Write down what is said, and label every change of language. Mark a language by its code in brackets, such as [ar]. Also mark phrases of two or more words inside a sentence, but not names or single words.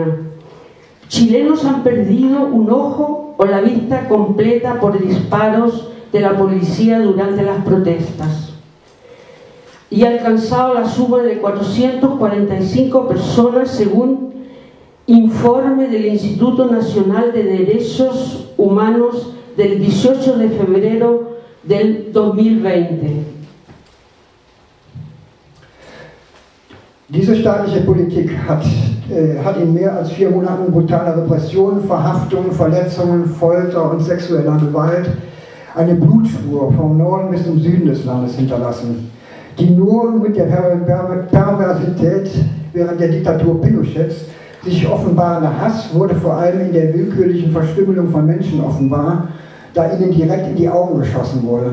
[es] Chilenos han perdido un ojo o la vista completa por disparos de la policía durante las protestas y ha alcanzado la suma de 445 personas según informe del Instituto Nacional de Derechos Humanos del 18 de febrero del 2020. [de] Diese staatliche Politik hat in mehr als 4 Monaten brutaler Repression, Verhaftungen, Verletzungen, Folter und sexueller Gewalt eine Blutspur vom Norden bis zum Süden des Landes hinterlassen, die nur mit der Perversität während der Diktatur Pinochets sich offenbarender Hass wurde vor allem in der willkürlichen Verstümmelung von Menschen offenbar, da ihnen direkt in die Augen geschossen wurde.